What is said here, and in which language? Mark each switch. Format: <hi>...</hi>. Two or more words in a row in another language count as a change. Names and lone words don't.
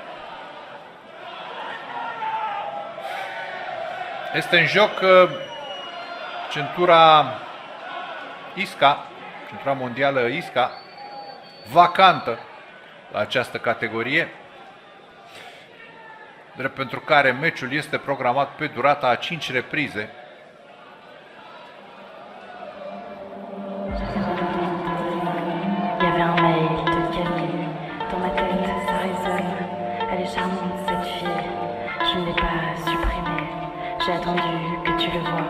<ro>Este în joc centura ISCA, centura mondială ISCA, vacantă la această categorie, drept pentru care meciul este programat pe durata a 5 reprize.</ro> <fr>Il y avait un mail de Camille. Dans ma tête, ça résonne. Elle est charmante, cette fille. Je ne l'ai pas supprimée. J'ai attendu que tu le vois.</fr>